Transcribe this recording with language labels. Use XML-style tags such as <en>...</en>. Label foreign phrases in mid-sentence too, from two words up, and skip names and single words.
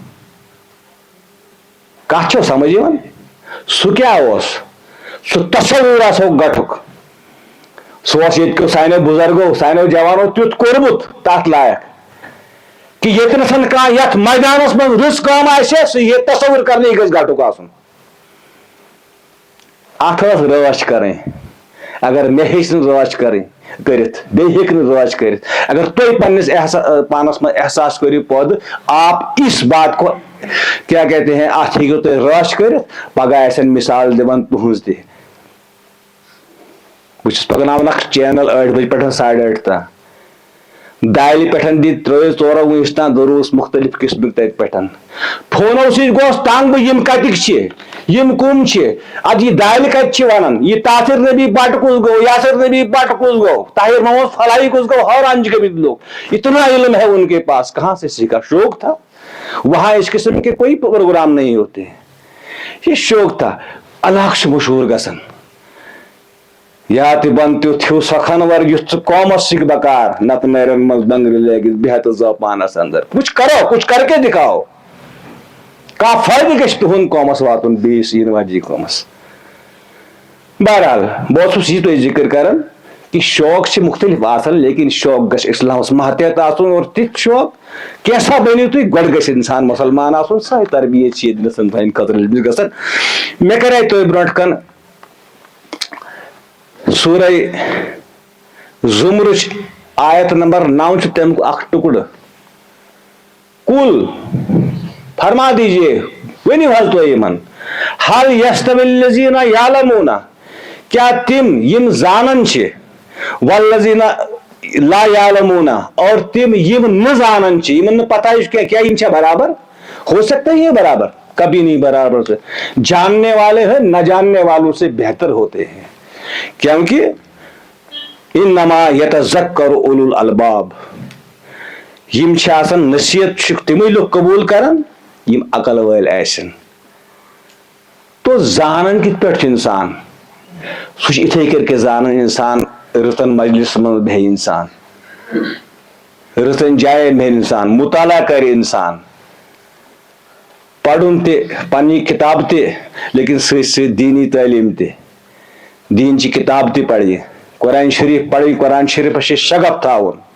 <ks>کتھ چھو سمجھ یِوان سُہ کیٛاہ اوس سُہ تصوُر آسو گٹھُک سُہ اوس ییٚتہِ کیو سانیو بُزرگو سانیو جوانو تیُتھ کوٚرمُت تتھ لایق کہ ییٚتنس کانٛہہ یتھ میدانس منٛز رٕژ کٲم آسہِ سُہ یہِ تصوُر کرنہٕ یہِ گژھِ گٹھُک آسُن اتھ ٲس رٲچھ کرٕنۍ اگر مےٚ ہیٚچھ نہٕ رٲچھ کرٕنۍ کٔرِتھ بیٚیہِ ہیٚکہِ نہٕ رٲچھ کٔرِتھ اگر تُہۍ پننِس پانس منٛز احساس کٔرِو پٲدٕ</ks> <ur>آپ اس بات کو کیا کہتے ہیں</ur> <ks>اتھ ہیٚکِو تُہۍ رٲچھ کٔرِتھ پگاہ آسن مثال دِوان تُہنٛز تہِ بہٕ چھُس پکناوان اکھ چینل 8 بجہِ پٮ۪ٹھ 8:30 تام دالہِ پٮ۪ٹھ دِتۍ ترٲیِس ژورو وٕنِس تام دروٗس مُختٔلِف قٕسمٕکۍ تتہِ پٮ۪ٹھ فونو سۭتۍ گوس تنگ بہٕ یِم کتِکۍ چھِ یِم کٕم چھِ ادٕ یہِ دالہِ کتہِ چھِ ونان یہِ تاثر نبی بٹ کُس گوٚو یاسر نبی بٹ کُس گوٚو طاہر محمد فلاحی کُس گوٚو حٲران چھِ گٔمٕتۍ</ks> <ur>لوگ اتنا علم ہے ان کے پاس کہاں سے سیکھا شوق تھا وہاں اس قسم کے کوئی پروگرام نہیں ہوتے یہ شوق تھا</ur> <ks>علاقہٕ چھُ مشہوٗر گژھان یا تہِ بن تیُتھ ہیوٗ سۄکھنور یُتھ ژٕ قومس سِکھ بکار نتہٕ نیرن منٛز بنگرِ لٲگِتھ بیہہ تہٕ زاو پانس</ks> <ur>اندر کچھ کرو کچھ کر کے دکھاؤ</ur> <ks>کانٛہہ فٲیدٕ گژھِ تُہنٛد قومس واتُن بیٚیِس یِنہٕ واجی قومس بہرحال بہٕ اوسُس یہِ تۄہہِ ذِکر کران کہ شوق چھِ مختلف آسان لیکن شوق گژھِ اسلامس ماتحت آسُن اور تِتھ شوق کینٛژھا بٔنِو تُہۍ گۄڈٕ گژھِ انسان مُسلمان آسُن سۄے تربیت چھِ ییٚتہِ نَس تُہنٛدِ خٲطرٕ گژھان مےٚ کرے تۄہہِ برونٛٹھ کن سورہ زمرٕچ آیت نمبر 9 چھُ تمیُک اکھ ٹُکڑٕ</ks> <ur>کُل فرما دیجیے</ur> <ks>ؤنِو حظ تُہۍ یِمن</ks> <ar>حل یستوی الذین یعلمون</ar> <ks>کیا تِم یِم زانان چھِ</ks> <ar>والذین لا یعلمون</ar> <ks>اور تِم یِم نہٕ زانان چھِ یِمن نہٕ پتہ چھُ کیا یِم چھا برابر</ks> <ur>ہو سکتا ہے یہ برابر کبھی نہیں برابر سے جاننے والے ہیں نہ جاننے والوں سے بہتر ہوتے ہیں کیونکہ</ur> <ar>انما یتذکر اولو الالباب</ar> <ks>یم چھِ آسان نصیحت چھِ تِمے لُکھ قبوٗل کران یم عقل وٲلۍ آسن تو زانان کِتھ پٲٹھۍ چھُ انسان سُہ چھُ یِتھے کٔنۍ زانان انسان رٕژن مجلس منٛز بیٚہہِ انسان رٕژن جاین بیٚہہِ انسان مطالعہ کرِ انسان پرُن تہِ پننہِ کِتاب تہِ لیکن سۭتۍ سۭتۍ دیٖنی تعلیٖم تہِ دین چی کتاب تہِ پرِ قرآن شریف پرٕنۍ قرآن شریفس چھِ شغف تھاوُن</ks>